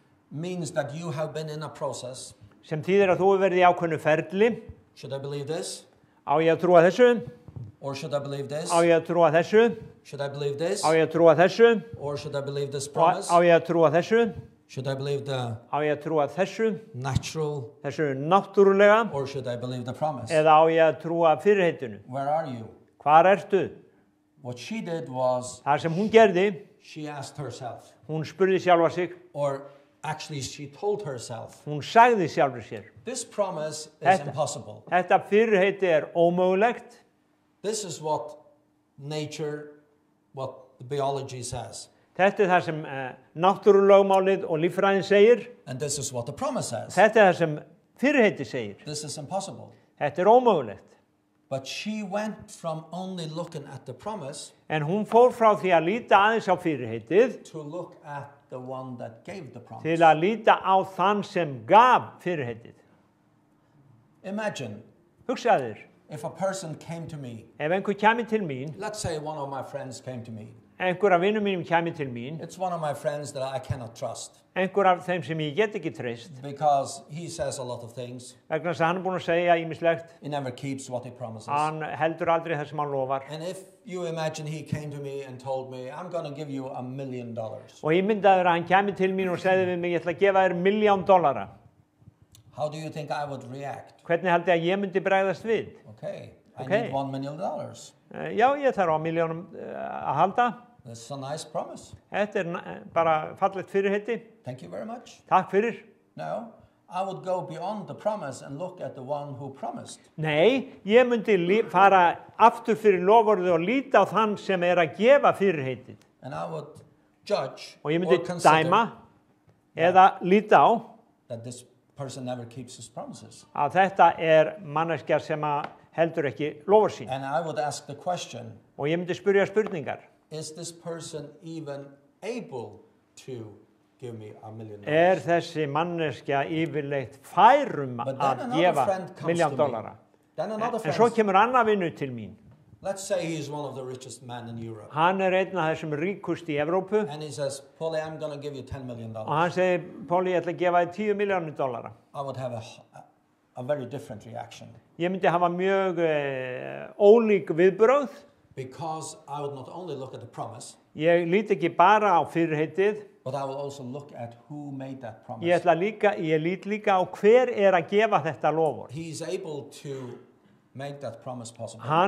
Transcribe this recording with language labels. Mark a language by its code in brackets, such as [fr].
[en] Means that you have been in a process. [is] Sem þýðir að þú hefur verið í ákveðnu ferli. [en] Should I believe this? [is] Á ég að trúa þessu? [en] Or should I believe this? [is] Á ég að trúa þessu? [en] Should I believe this? [is] Á ég að trúa þessu? [en] Or should I believe this promise? [is] Á ég að trúa þessu? [en] Should I believe the [is] Á ég að trúa þessu? [en] natural? [is] Þessu náttúrulega? [en] Or should I believe the promise? [is] Eða á ég að trúa fyrirheitinu? [en] Where are you? [is] Hvar ertu? [en] What she did was [is] Það sem hún gerði, [en] she asked herself. [is] hún spurði sjálfa sig, [en] Or actually she told herself. [is] hún sagði sjálfur sér. [en] This promise is impossible. [is] Þetta fyrirheiti er ómögulegt. [en] This is what nature, what the biology says. [is] Þetta er það sem náttúrulögmálið og líffræðin segir. [en] And this is what the promise says. [is] Þetta er það sem fyrirheiti segir. [en] This is impossible. [is] Þetta er ómögulegt. [en] But she went from only looking at the promise [is] En hún fór frá því að líta aðeins á fyrirheitið [en] to look at the one that gave the promise. [is] til að líta á þann sem gaf fyrirheitið. [en] Imagine [is] Hugsaðu þér, [en] if a person came to me, [is] ef einhver kæmi til mín, [en] let's say one of my friends came to me. [is] einhver af vinnum mínum kæmi til mín, [en] It's one of my friends that I cannot trust [is] einhver af þeim sem ég get ekki treyst, [en] because he says a lot of things. [is] vegna þess að hann er búinn að segja ýmislegt, [en] He never keeps what he promises. [is] hann heldur aldrei það sem hann lofar. [en] And if you imagine he came to me and told me, I'm going to give you $1 million. [is] Og ég myndaður að hann kæmi til mín og segði við mig, ég ætla að gefa þér $1.000.000. [en] How do you think I would react? [is] Hvernig held ég að ég myndi bregðast við? [en] Okay, I Okay. need $1 million. [is] Já, ég þarf á milljónum að halda. [en] This is a nice promise. [is] Þetta er bara fallegt fyrirheiti. [en] Thank you very much. [is] Takk fyrir. [en] No, I would go beyond the promise and look at the one who promised. [is] Nei, ég myndi fara aftur fyrir loforðið og líta á þann sem er að gefa fyrirheitið. [en] And I would judge [is] Og ég [en] or [is] myndi [en] consider [is] dæma eða líta á [en] that this person never keeps his promises. [is] að þetta er manneskja sem heldur ekki lofur sín. [en] And I would ask the question, [is] Og ég myndi spyrja spurningar. [en] is this person even able to give me $1 million? [is] Er þessi manneskja yfirleitt færum [en] But then [is] að [en] another [is] gefa [en] friend comes [is] $1.000.000? [en] Then another [is] En svo [en] friend, [is] kemur annar vinur til mín. [en] let's say he's one of the richest men in Europe. [is] Hann er einn af þessum ríkust í Evrópu [en] And he says, Polly, I'm going to give you $10 million. [is] og hann segir, Póli, ég ætla að gefa þér $10 milljónir. [en] I would have a very different reaction. [is] Ég myndi hafa mjög ólík viðbrögð. [en] Because I would not only look at the promise, [is] Ég lít ekki bara á fyrirheitið, [en] but I will also look at who made that promise. [is] ég lít líka á hver er að gefa þetta lofur. [en] He's able to make that promise possible.